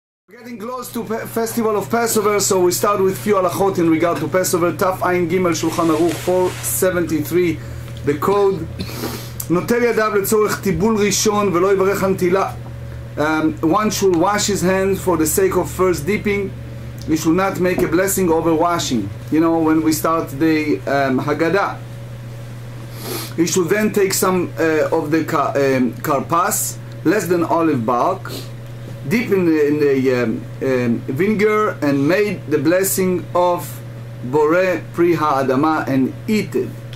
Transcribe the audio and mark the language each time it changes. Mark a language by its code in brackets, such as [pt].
[en] Getting close to festival of Passover, so we start with few halachot in regard to Passover. Taf Ayin Gimel Shulchan Aruch 473, the code. [he] נוטל ידיו לצורך טיבול ראשון ולא יברך על נטילה. [en] One should wash his hands for the sake of first dipping. He should not make a blessing over washing. You know, when we start the Haggadah, he should then take some of the karpas, less than olive bark, dip in the vinegar and made the blessing of Boreh Pri Ha'adama and eat it.